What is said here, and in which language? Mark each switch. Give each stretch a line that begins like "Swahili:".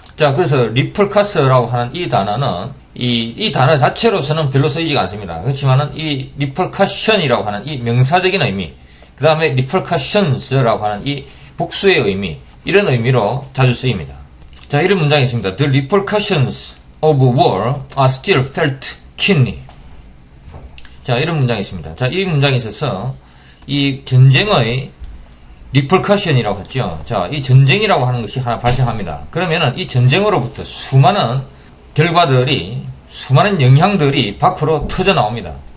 Korean: 자, 그래서 리펄커스라고 하는 이 단어는 이 단어 자체로서는 별로 쓰이지가 않습니다. 그렇지만은 이 리펄커션이라고 하는 이 명사적인 의미, 그 다음에 리펄커션스라고 하는 이 복수의 의미, 이런 의미로 자주 쓰입니다. 자, 이런 문장이 있습니다.
English: The repercussions of war are still felt keenly.
Korean: 자, 이런 문장이 있습니다. 자, 이 문장에 있어서 이 전쟁의 리펄커션이라고 했죠. 자, 이 전쟁이라고 하는 것이 하나 발생합니다. 그러면은 이 전쟁으로부터 수많은 결과들이, 수많은 영향들이 밖으로 터져 나옵니다.